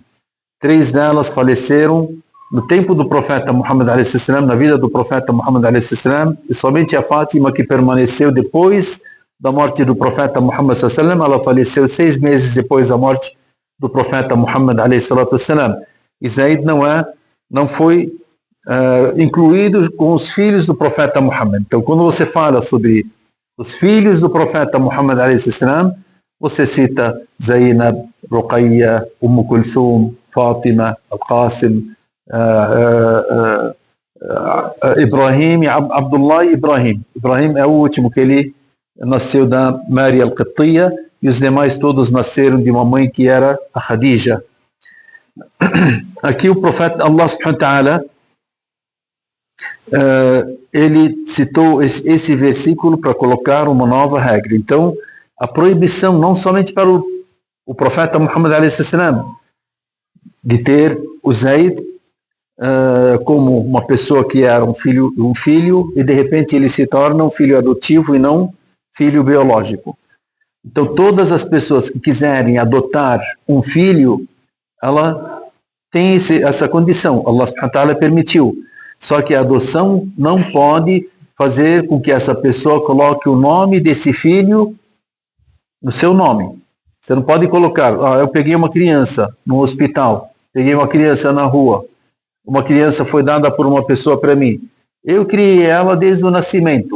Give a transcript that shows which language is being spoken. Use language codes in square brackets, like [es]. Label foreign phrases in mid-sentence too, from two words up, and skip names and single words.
[pt] 3 delas faleceram no tempo do profeta Muhammad a.s., na vida do profeta Muhammad a.s., e somente a Fátima, que permaneceu depois da morte do profeta Muhammad a.s., ela faleceu 6 meses depois da morte do profeta Muhammad a.s. E Zaid não foi incluído com os filhos do profeta Muhammad. Então, quando você fala sobre os filhos do profeta Muhammad a.s., você cita Zainab, Ruqayya, Kulthum, Fátima, Al-Qasim, Ibrahim, Abdullah e Ibrahim. Ibrahim é o último, que ele nasceu da Maria Al-Qibtiyya, e os demais todos nasceram de uma mãe que era a Khadija. Aqui o profeta Allah [ar] سبحانه وتعالى, [pt] ele citou esse versículo para colocar uma nova regra. Então, a proibição não somente para o profeta Muhammad a.s. de ter o Zaid como uma pessoa que era um filho, e de repente ele se torna um filho adotivo e não filho biológico. Então, todas as pessoas que quiserem adotar um filho, ela tem essa condição. Allah [ar] سبحانه وتعالى [pt] permitiu. Só que a adoção não pode fazer com que essa pessoa coloque o nome desse filho no seu nome. Você não pode colocar: eu peguei uma criança no hospital, peguei uma criança na rua, uma criança foi dada por uma pessoa para mim, eu criei ela desde o nascimento.